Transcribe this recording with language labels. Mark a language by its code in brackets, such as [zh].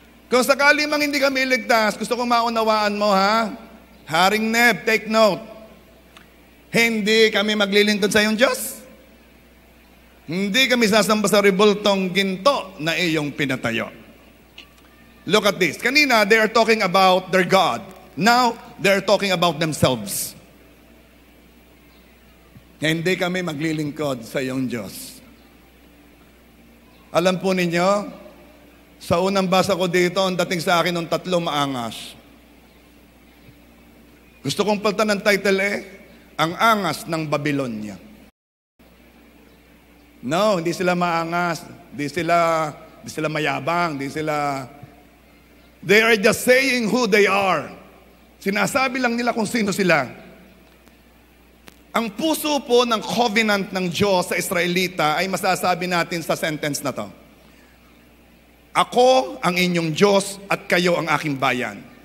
[tl] Kung sakali mang hindi kami iligtas, gusto kong maunawaan mo, ha? Haring Neb, [en] take note. [tl] Hindi kami maglilingkod sa iyong Diyos. Hindi kami sasamba sa rebultong ginto na iyong pinatayo. [en] Look at this. [tl] Kanina, [en] they are talking about their God. Now, they are talking about themselves. [tl] Hindi kami maglilingkod sa iyong Diyos. Alam po ninyo, sa unang basa ko dito, ang dating sa akin ng 3 maangas. Gusto kong palitan ng title Ang Angas ng Babylonia. [en] No, [tl] hindi sila maangas, hindi sila mayabang, [en] they are just saying who they are. [tl] Sinasabi lang nila kung sino sila. Ang puso po ng covenant ng Diyos sa Israelita ay masasabi natin sa sentence na to. Ako ang inyong Diyos at kayo ang aking bayan.